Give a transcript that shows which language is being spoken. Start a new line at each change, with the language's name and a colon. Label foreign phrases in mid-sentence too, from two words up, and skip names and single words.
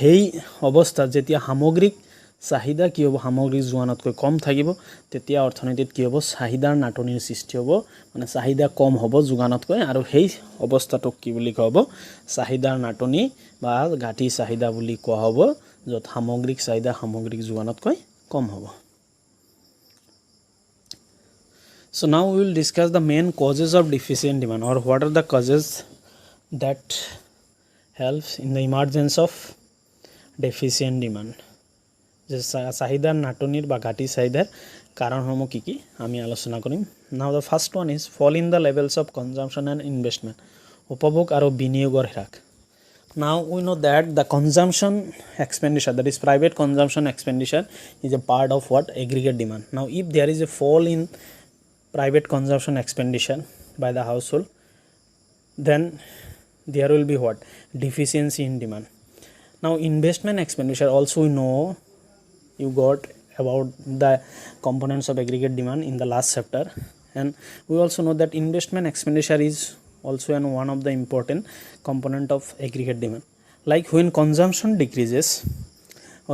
Assamese: গতিকে সেই অৱস্থাত যেতিয়া সামগ্ৰিক চাহিদা কি হ'ব সামগ্ৰিক যোগানতকৈ কম থাকিব তেতিয়া অৰ্থনীতিত কি হ'ব চাহিদাৰ নাটনিৰ সৃষ্টি হ'ব মানে চাহিদা কম হ'ব যোগানতকৈ আৰু সেই অৱস্থাটোক কি বুলি কোৱা হ'ব চাহিদাৰ নাটনি বা ঘাটি চাহিদা বুলি কোৱা হ'ব য'ত সামগ্ৰিক চাহিদা সামগ্ৰিক যোগানতকৈ কম হ'ব
English: So now we will discuss the main causes of deficient demand or what are the causes that helps in the emergence of deficient demand
Assamese: যে চাহিদাৰ নাটনিৰ বা ঘাটি চাহিদাৰ কাৰণসমূহ কি কি আমি আলোচনা কৰিম
English: now the first one is fall in the levels of consumption and investment
Assamese: উপভোগ আৰু বিনিয়োগৰ হ্ৰাস
English: now we know that the consumption expenditure that is private consumption expenditure is a part of what aggregate demand now if there is a fall in private consumption expenditure by the household then there will be what deficiency in demand now investment expenditure also we know you got about the components of aggregate demand in the last chapter and we also know that investment expenditure is also one of the important component of aggregate demand like when consumption decreases or